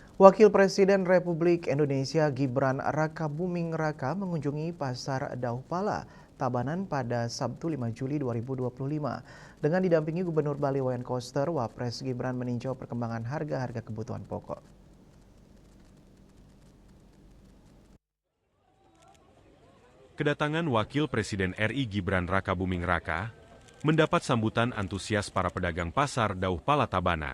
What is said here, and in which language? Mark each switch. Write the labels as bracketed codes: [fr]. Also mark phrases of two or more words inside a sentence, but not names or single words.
[id] Wakil Presiden Republik Indonesia Gibran Rakabuming Raka mengunjungi Pasar Dauh Pala, Tabanan pada Sabtu 5 Juli 2025. Dengan didampingi Gubernur Bali Wayan Koster, Wapres Gibran meninjau perkembangan harga-harga kebutuhan pokok. Kedatangan Wakil Presiden RI Gibran Rakabuming Raka mendapat sambutan antusias para pedagang Pasar Dauh Pala Tabanan.